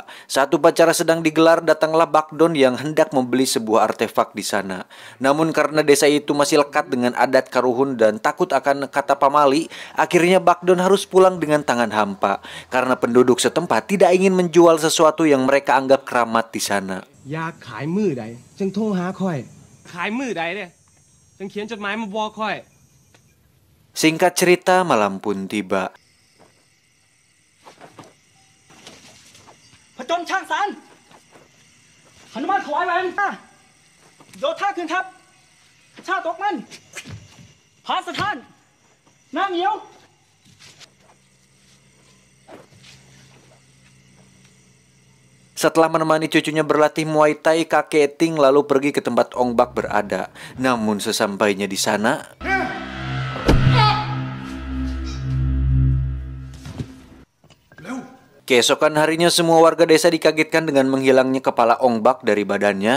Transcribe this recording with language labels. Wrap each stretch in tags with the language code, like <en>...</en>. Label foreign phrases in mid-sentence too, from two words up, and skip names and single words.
<id>Saat upacara sedang digelar, datanglah Bak Don yang hendak membeli sebuah artefak di sana. Namun karena desa itu masih lekat dengan adat karuhun dan takut akan kata pamali, akhirnya Bak Don harus pulang dengan tangan hampa. Karena penduduk setempat tidak ingin menjual sesuatu yang mereka anggap keramat di sana.</id> <tts>Ya ขายมื้อใดจึงโทรหาข้อยขายมื้อใดเด้จึงเขียนจดหมายมาบอกข้อย</tts> <id>Singkat cerita, malam pun tiba.</id> <th>ผจญช่างสารหนุมานถวายแหวนโยธาขึ้นทัพชาตกมันหาสถานน้ำเหนียว</th> <id>Setelah menemani cucunya berlatih Muay Thai, kakek Ting lalu pergi ke tempat Ong Bak berada. Namun sesampainya di sana, keesokan harinya semua warga desa dikagetkan dengan menghilangnya kepala Ong Bak dari badannya.</id>